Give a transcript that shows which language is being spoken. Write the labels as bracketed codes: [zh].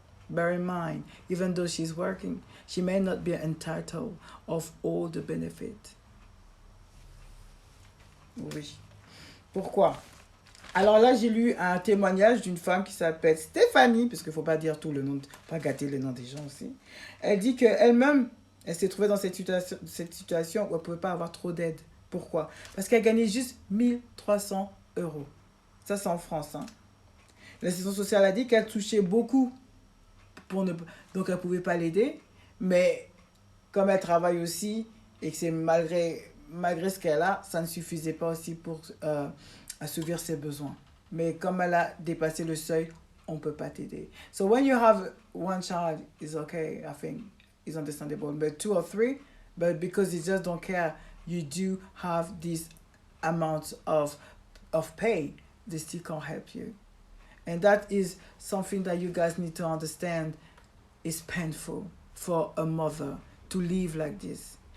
[en] Bear in mind, even though she's working, she may not be entitled of all the benefit. [fr] Oui. Pourquoi? Alors là, j'ai lu un témoignage d'une femme qui s'appelle Stéphanie, parce qu'il ne faut pas dire tout le nom, pas gâter le nom des gens aussi. Elle dit qu'elle-même, elle s'est trouvée dans cette situation où elle ne pouvait pas avoir trop d'aide. Pourquoi? Parce qu'elle gagnait juste 1300 euros. Ça, c'est en France. Hein. L'assistance sociale a dit qu'elle touchait beaucoup, donc elle ne pouvait pas l'aider. Mais comme elle travaille aussi, et que c'est malgré ce qu'elle a, ça ne suffisait pas aussi pour assouvir ses besoins. Mais comme elle a dépassé le seuil, on ne peut pas t'aider. [en] So when you have one child, it's okay, I think it's understandable. But 2 or 3, but because you just don't care, you do have this amount of pay, they still can't help you. And that is something that you guys need to understand. Is painful for a mother to live like this.